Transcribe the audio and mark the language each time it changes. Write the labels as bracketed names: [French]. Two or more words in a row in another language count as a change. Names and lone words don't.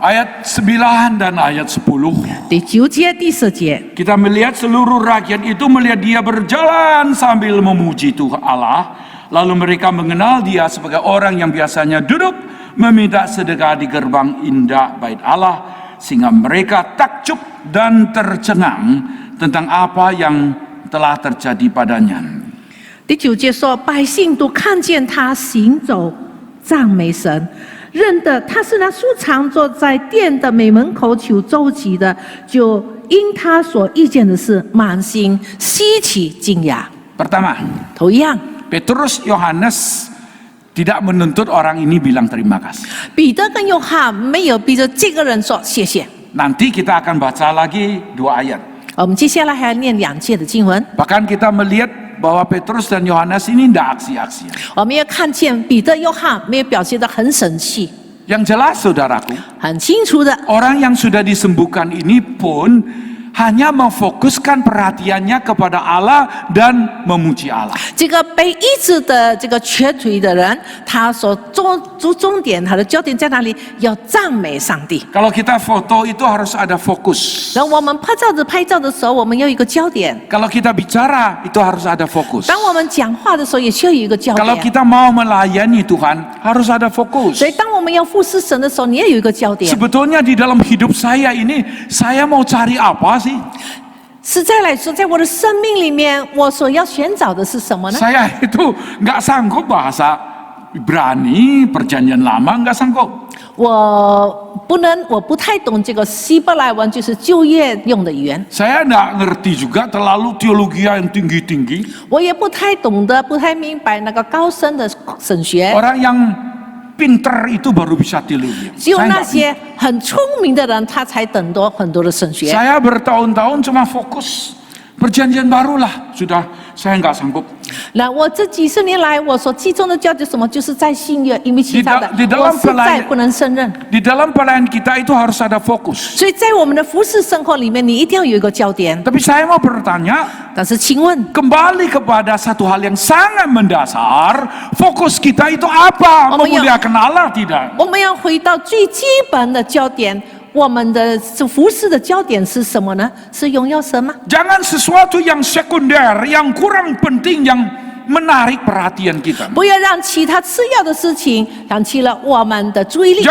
[Indonesian] Ayat 9 dan ayat 10. [Chinese] 第9节、第10节， [Indonesian] Kita melihat seluruh rakyat itu melihat dia berjalan sambil memuji Tuhan Allah. Lalu mereka mengenal dia sebagai orang yang biasanya duduk meminta sedekah di gerbang indah bait Allah. Sehingga mereka takjub dan tercengang tentang apa yang telah terjadi padanya. [Chinese] 第9节说，百姓都看见他行走，赞美神，认得他是那素常坐在殿的美门口求周济的，就因他所遇见的事，满心稀奇惊讶。 [Indonesian] Pertama, [Chinese] 头一样， [Indonesian] Petrus Yohanes tidak menuntut orang ini bilang terima kasih. [Chinese] 彼得跟约翰没有逼着这个人说谢谢。 [Indonesian] Nanti kita akan baca lagi 2 ayat. [Chinese] 我们接下来还要念2节的经文， [Indonesian] Bahkan kita melihat bahwa Petrus dan Yohanes ini tidak aksi-aksi. [Chinese] 我们也看见彼得、约翰没有表现得很生气， [Indonesian] Yang jelas saudaraku, [Chinese] 很清楚的。 [Indonesian] orang yang sudah disembuhkan ini pun hanya memfokuskan perhatiannya kepada Allah dan memuji Allah. [Chinese] 这个被医治的这个瘸腿的人，他所重点，他的焦点在哪里？要赞美上帝。 [Indonesian] Kalau kita foto itu harus ada fokus. [Chinese] 然后我们拍照的时候，我们要有一个焦点； [Indonesian] Kalau kita bicara itu harus ada fokus. [Chinese] 当我们讲话的时候，也需要有一个焦 [Indonesian] Kalau [Chinese] 点。 [Indonesian] kita mau melayani Tuhan harus ada fokus. [Chinese] 所以，当我们要服侍神的时候，你也有一个焦点。 [Indonesian] Sebetulnya di dalam hidup saya ini, saya mau cari apa sih? [Chinese] 实在来说，在我的生命里面，我所要寻找的是什么呢？ [Indonesian] Saya itu nggak sanggup bahasa Ibrani, perjanjian lama nggak sanggup. [Chinese] 我不太懂这个希伯来文，就是就业用的语言。 [Indonesian] Saya nggak ngerti juga terlalu teologi yang tinggi-tinggi. [Chinese] 我也不太懂得，不太明白那个高深的神学。 [Indonesian] Orang yang pinter itu baru bisa teologi. [Chinese] 只有 [Indonesian] Saya [Chinese] 那 [Indonesian] nggak [Chinese] 些很聪明的人，他才懂得很多的神学。 [Indonesian] Saya bertahun-tahun cuma fokus perjanjian baru lah, sudah saya nggak sanggup. [Chinese] 那我这几十年来，我所集中的焦点是什么？就是在新约，因为其他的 [Indonesian] di dalam [Chinese] 我实在不能胜任。 [Indonesian] Di dalam pelayanan kita itu harus ada fokus. [Chinese] 所以在我们的服侍生活里面，你一定要有一个焦点。 [Indonesian] Tapi saya mau bertanya, [Chinese] 但是，请问， [Indonesian] kembali kepada satu hal yang sangat mendasar, fokus kita itu apa? Oh, iya. Memuliakan Allah tidak? [Chinese] 我们要回到最基本的焦点，我们的服侍的焦点是什么呢？是荣耀神吗？ [Indonesian] Jangan sesuatu yang sekunder, yang kurang penting, yang menarik perhatian kita. [Chinese] 不要让其他次要的事情引起了我们的注意力。